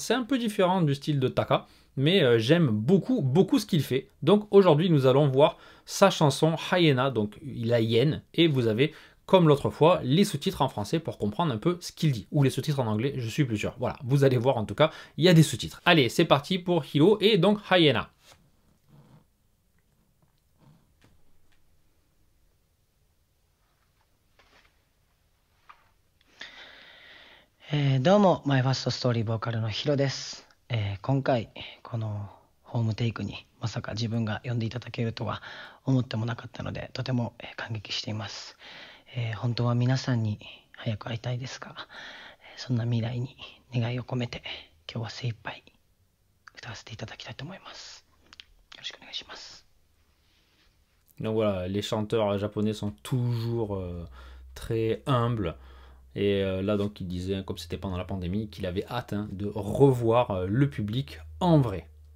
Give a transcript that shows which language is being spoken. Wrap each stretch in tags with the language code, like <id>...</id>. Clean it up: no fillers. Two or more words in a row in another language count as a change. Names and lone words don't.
<fr>C'est un peu différent du style de Taka, mais j'aime beaucoup ce qu'il fait. Donc aujourd'hui, nous allons voir sa chanson Hyena, donc la hyène, et vous avez comme l'autre fois, les sous-titres en français pour comprendre un peu ce qu'il dit. Ou les sous-titres en anglais, je suis plus sûr. Voilà, vous allez voir en tout cas, il y a des sous-titres. Allez, c'est parti pour Hiro et donc Hyena.</fr> <ja>どうも、マイファーストストーリーボーカルのヒロです。今回、このホームテイクにまさか自分が呼んでいただけるとは思ってもなかったので、とても感激しています。本当は皆さんに早く会いたいですが、そんな未来に願いを込めて、今日は精一杯歌わせていただきたいと思います。よろしくお願いします。</ja> <fr>Donc voilà, les chanteurs japonais sont toujours très humbles. Et là, donc, il disait, comme c'était pendant la pandémie, qu'il avait hâte de revoir le public en vrai.</fr>